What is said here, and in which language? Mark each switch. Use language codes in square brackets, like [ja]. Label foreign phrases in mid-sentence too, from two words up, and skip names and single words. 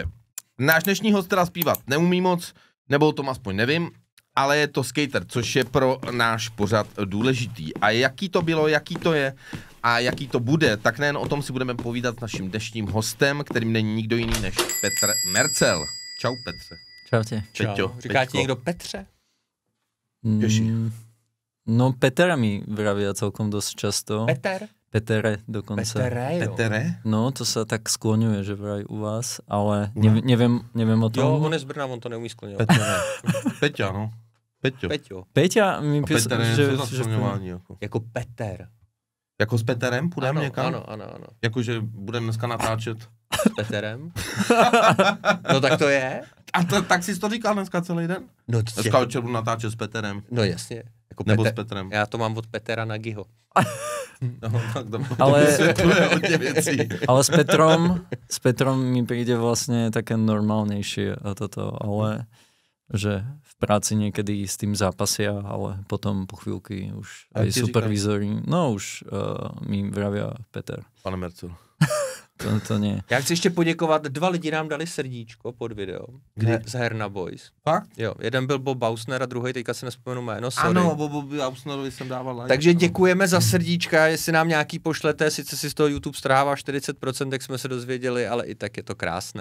[cs] Náš dnešní host teda zpívat neumí moc, nebo o tom aspoň nevím, ale je to skater, což je pro náš pořad důležitý. A jaký to bylo, jaký to je a jaký to bude, tak nejen o tom si budeme povídat s naším dnešním hostem, kterým není nikdo jiný než Petr Mercel. Čau Petře. Čau tě. Peťo, Říká ti někdo Petře? [sk] No Petra mi vravia celkom dosť často. Peter? [cs] Petere dokonce. Petere, jo. Petere? [sk] No, to sa tak skloňuje, že vraj u vás, ale neviem o tom. [cs] Jo, on je z Brna, on to neumí skloňovat. Petere. Peťa, no. Peťo. Peťo. Peťa mi Peter je za skloňování. Jako Peter. Jako s Peterem půjdeme někam? Ano. Jakože budeme dneska natáčet. S Peterem? No tak to je. A tak jsi to říkal dneska celý den? No, Dneska večer budu natáčet s Peterem. No jasně. Jako Nebo s Petrem. Já to mám od Petera Nagyho. No, tak ale vysvětluje hodně věcí. [sk] Ale s Petrom mi príde vlastne také normálnejšie a toto, ale že v práci niekedy s tým zápasia, ale potom po chvíľky už aj supervízory, no už mi vravia Peter. [cs] Pane Mercel. [sk] To nie. [cs] Já chci ještě poděkovat, 2 lidi nám dali srdíčko pod video. Z Herna Boys. Fakt? Jo, jeden byl Bob Bausner a druhý, teďka si nespomenu jméno, sorry. Ano, Bobu Bausnerovi jsem dával like. Takže děkujeme za srdíčka, jestli nám nějaký pošlete, sice si z toho YouTube strává 40%, jak jsme se dozvěděli, ale i tak je to krásné.